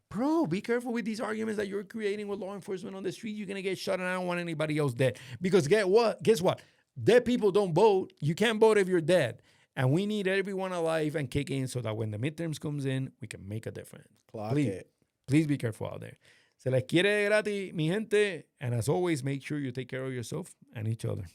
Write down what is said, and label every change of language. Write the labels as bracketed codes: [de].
[en] Bro, be careful with these arguments that you're creating with law enforcement on the street. You're gonna get shot, and I don't want anybody else dead. Because guess what? Dead people don't vote. You can't vote if you're dead. And we need everyone alive and kick in so that when the midterms comes in, we can make a difference. Clock Please, it. please be careful out there. [es] Se les quiere de gratis, mi gente. [en] And as always, make sure you take care of yourself and each other.